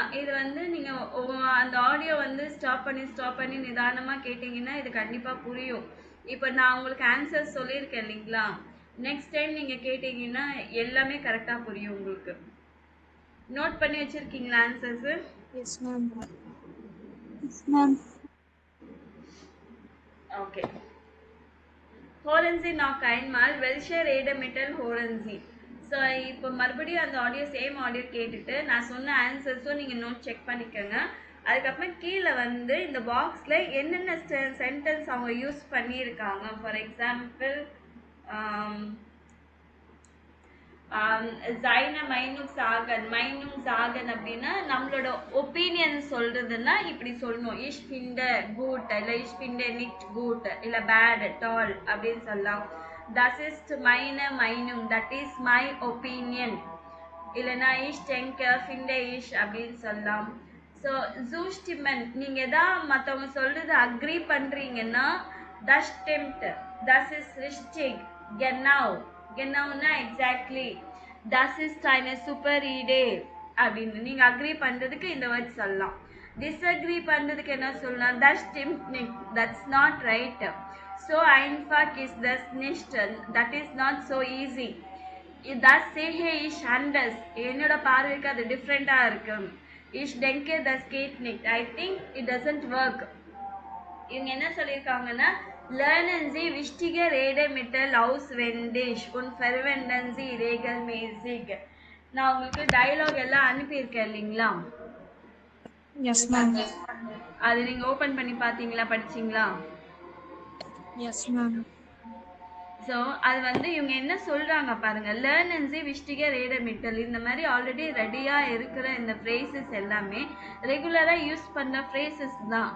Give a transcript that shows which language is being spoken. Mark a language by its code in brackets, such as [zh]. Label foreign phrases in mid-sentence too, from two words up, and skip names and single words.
[ta] இது வந்து நீங்க அந்த ஆடியோ வந்து ஸ்டாப் பண்ணி நிதானமா கேட்டீங்கன்னா இது கண்டிப்பா புரியும். இப்போ நான் உங்களுக்கு ஆன்சர் சொல்லியிருக்கேன் இல்லைங்களா? [en] next time [ta] நீங்க கேட்டீங்கன்னா எல்லாமே கரெக்டா புரியும் உங்களுக்கு. நோட் பண்ணி வச்சிருக்கீங்களா ஆன்சர்ஸ்? [en] Yes, ma'am. Yes, ma'am. [ta] ஓகே. [de] Hören Sie noch einmal, welche Redemittel hören Sie? [ta] ஸோ இப்போ மறுபடியும் அந்த ஆடியோ [en] same audio [ta] கேட்டுட்டு நான் சொன்ன ஆன்சர்ஸும் நீங்கள் நோட் செக் பண்ணிக்கோங்க. அதுக்கப்புறம் கீழே வந்து இந்த பாக்ஸில் என்னென்ன சென்டென்ஸ் அவங்க யூஸ் பண்ணியிருக்காங்க. [en] for example [de] Seine Meinung sagen [ta] அப்படின்னா நம்மளோட ஒப்பீனியன் சொல்றதுன்னா இப்படி சொல்லணும். [de] Ich finde gut இல்லை ich finde nicht gut இல்லை [en] bad at all [ta] அப்படின்னு சொல்லலாம். [de] Das ist meine Meinung, [en] that is my opinion. [ta] இல்லைன்னா [de] ich denke, finde ich [ta] அப்படின்னு சொல்லலாம். ஸோ zustimmen, நீங்க எதாவது மற்றவங்க சொல்றது அக்ரி பண்றீங்கன்னா [de] das stimmt, das ist richtig, [ta] genauனா எக்ஸாக்ட்லி, [de] das ist eine super Idee [ta] அப்படின்னு நீங்க அக்ரி பண்றதுக்கு இந்த வேர்ட் சொல்லலாம். டிஸ்அக்ரி பண்றதுக்கு என்ன சொல்லலாம்? [de] das stimmt nicht, [en] that's not right. [de] So einfach ist das nicht, [en] that is not so easy. [de] Das sehe ich anders, [ta] என்னோட பார்வைக்கு அது டிஃப்ரெண்டா இருக்கு. [de] Ich denke, das geht nicht, [en] I think it doesn't work. [ta] இவங்க என்ன சொல்லியிருக்காங்கன்னா [de] lernen Sie wichtige Redemittel auswendig und verwenden Sie regelmäßig. [ta] நான் உங்களுக்கு டயலாக் எல்லாம் அனுப்பியிருக்கேன் இல்லைங்களா? [en] Yes, ma'am. [ta] அது நீங்க ஓபன் பண்ணி பாத்தீங்களா, படிச்சீங்களா? [en] Yes, ma'am. [ta] ஸோ அது வந்து இவங்க என்ன சொல்றாங்க பாருங்க, [de] lernen Sie wichtige Redemittel, [ta] இந்த மாதிரி ஆல்ரெடி ரெடியா இருக்கிற இந்த ஃப்ரேசஸ் எல்லாமே ரெகுலரா யூஸ் பண்ண ஃப்ரேசஸ் தான்.